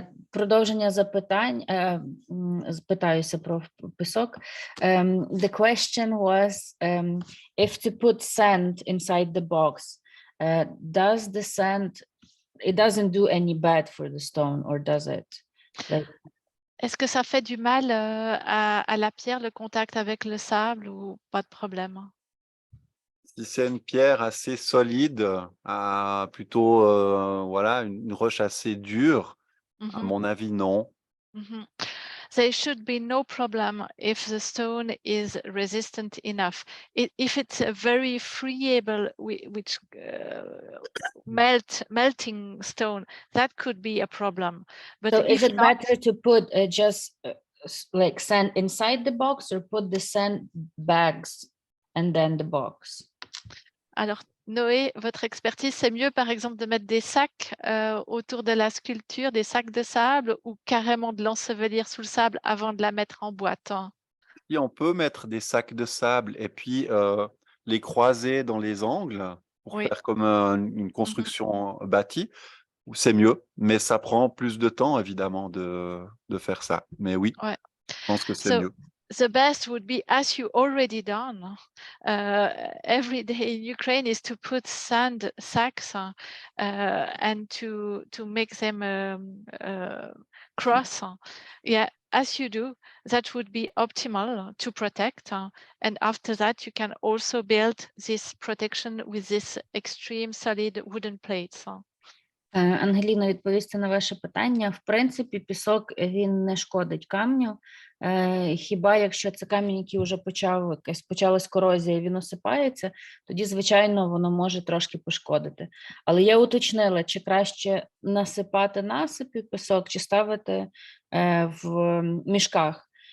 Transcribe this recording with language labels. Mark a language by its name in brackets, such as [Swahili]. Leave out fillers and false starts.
[Ukrainian] Продовження запитань, питаюся про пісок. [English] The question was, if to put sand inside the box, does the sand, it doesn't do any bad for the stone, or does it? Like, [French] Est-ce que ça fait du mal à la pierre, le contact avec le sable, ou pas de problème? Si c'est une pierre assez solide, plutôt voilà, une roche assez dure, à mon avis, non. [English] There should be no problem if the stone is resistant enough. If it's a very friable, which melting stone, that could be a problem. But so if is it not, better to put just like sand inside the box, or put the sand bags and then the box? [French] alors, Noé, votre expertise, c'est mieux par exemple de mettre des sacs autour de la sculpture, des sacs de sable, ou carrément de l'ensevelir sous le sable avant de la mettre en boîte? Et on peut mettre des sacs de sable et puis les croiser dans les angles pour Oui. faire comme une construction bâtie, c'est mieux, mais ça prend plus de temps évidemment de faire ça. Mais oui, Ouais. je pense que c'est mieux. [English] The best would be, as you already done every day in Ukraine, is to put sand sacks and to make them cross. Yeah, as you do, that would be optimal to protect. And after that, you can also build this protection with this extreme solid wooden plates. [Ukrainian] Ангеліно, відповісти на ваше питання. В принципі, пісок, він не шкодить камню. Хіба якщо це камінь, який вже почалась корозія, він осипається, тоді, звичайно, воно може трошки пошкодити. Але я уточнила, чи краще насипати насипів пісок, чи ставити в мішках.